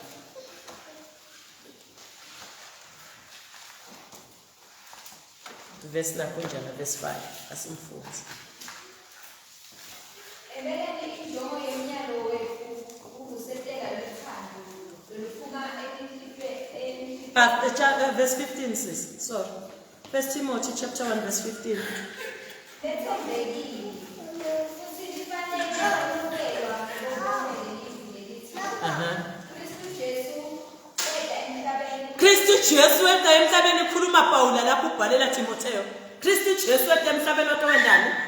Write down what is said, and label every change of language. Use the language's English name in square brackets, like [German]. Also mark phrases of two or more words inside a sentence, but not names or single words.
[English] Verse 5. Asimfuthi. Verse 15 says, sorry. 1 Timothy chapter 1 verse 15. [Swati] Kristu Jesu wenda emhlabeni ekhuluma Paula lapho ubhalela Timotheo. Kristu Jesu wenda emhlabeni otowendani?